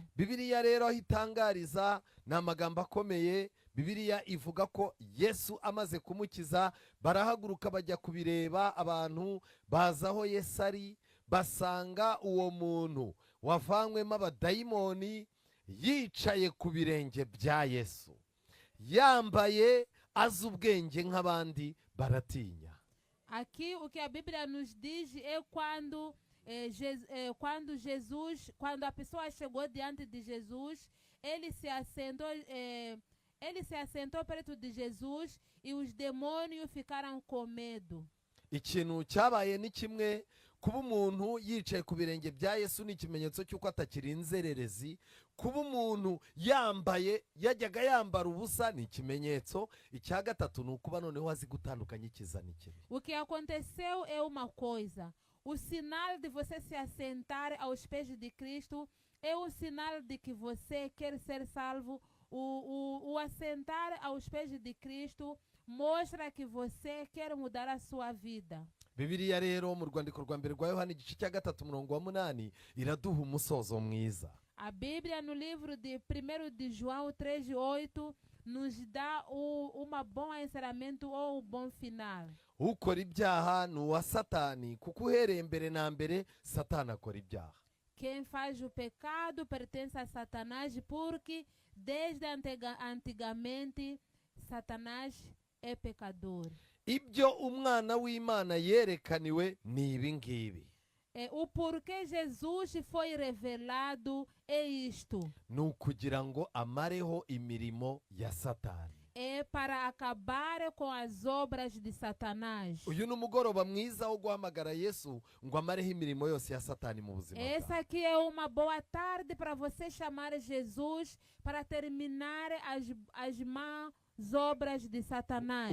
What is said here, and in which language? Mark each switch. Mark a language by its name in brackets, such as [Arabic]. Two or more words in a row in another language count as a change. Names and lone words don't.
[Kinyarwanda] Bibiliya rero aho itangariza ni amagambo akomeye. Bibiliya ivuga ko Yesu amaze kumukiza barahaguruka bajya kubireba, abantu baza aho Yesu ari, basanga uwo muntu wavanywemo abadayimoni yicaye ku birenge bya Yesu, yambaye azi ubwenge nk'abandi, baratinya. [Portuguese] Aqui o que a Bíblia nos diz é quando quando a pessoa chegou diante de Jesus, ele se assentou perto de Jesus e os demônios ficaram com medo. [Kinyarwanda] Ikintu cyabaye ni kimwe, kuba umuntu yicaye ku birenge bya Yesu ni ikimenyetso cy'uko atakiri inzererezi. Kuba umuntu yajyaga yambara ubusa ni ikimenyetso. Icya gatatu ni ukuba noneho azi gutandukanya icyiza n'ikibi. [Portuguese] O que aconteceu é uma coisa: o sinal de você se assentar aos pés de Cristo é um sinal de que você quer ser salvo. O assentar aos pés de Cristo mostra que você quer mudar a sua vida. [Kinyarwanda] Bibiliya rero mu rwandiko rwa mbere rwa Yohana igice cya 3:8 iraduha umusozo mwiza. [Portuguese] A Bíblia no livro de 1 de João 3:8 nos dá um bom encerramento ou um bom final. [Kinyarwanda] Ukora ibyaha ni uwa Satani, kuko uhereye mbere na mbere Satani akora ibyaha. [Portuguese] Quem faz o pecado pertence a Satanás, porque desde antigamente Satanás é pecador. [Kinyarwanda] Ibyo umwana w'Imana yerekaniwe ni ibi ngibi. [Portuguese] O porquê Jesus foi revelado é isto. [Kinyarwanda] Ni ukugira ngo amareho imirimo ya Satani. [Portuguese] É para acabar com as obras de Satanás. [Kinyarwanda] Uyu ni umugoroba mwiza wo guhamagara Yesu ngo amareho imirimo yose ya Satani mu buzima bwawe. [Portuguese] Essa aqui é uma boa tarde para você chamar Jesus para terminar as más obras de Satanás.